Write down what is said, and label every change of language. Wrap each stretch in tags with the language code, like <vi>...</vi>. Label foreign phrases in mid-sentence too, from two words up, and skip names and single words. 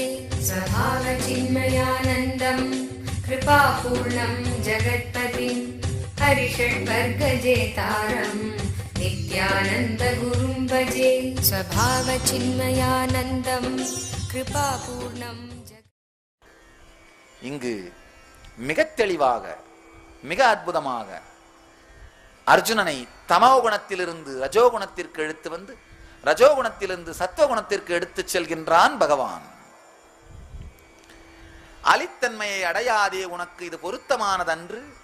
<sa>स्वभावचिन्मयानन्दं कृपापूर्णं जगत्पतिं हरिषड्वर्गजेतारं नित्यानन्दगुरुं भजे। स्वभावचिन्मयानन्दं कृपापूर्णं</sa> <ta>இங்கு மிக தெளிவாக மிக அற்புதமாக அர்ஜுனனை தமோகுணத்திலிருந்து ரஜோகுணத்திற்கு எடுத்து வந்து ரஜோகுணத்திலிருந்து சத்துவகுணத்திற்கு எடுத்து செல்கின்றான் பகவான். அலித்தன்மையை அடையாதே, உனக்கு இது பொருத்தமானதன்று.</ta>